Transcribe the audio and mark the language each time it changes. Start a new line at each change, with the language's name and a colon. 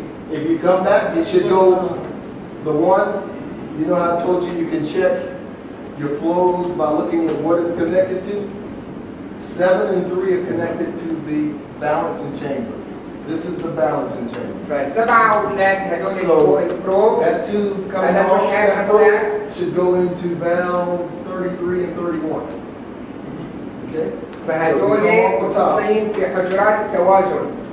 English: If you come back, it should go, the one, you know how I told you can check your flows by looking at what it's connected to? 7 and 3 are connected to the balancing chamber. This is the balancing chamber.
Arabic: فالسبعة وثلاث هدول فوق البروب.
English: That 2 coming off that probe should go into valve 33 and 31. Okay?
Arabic: فهدول متصلين في حجرات التوازن.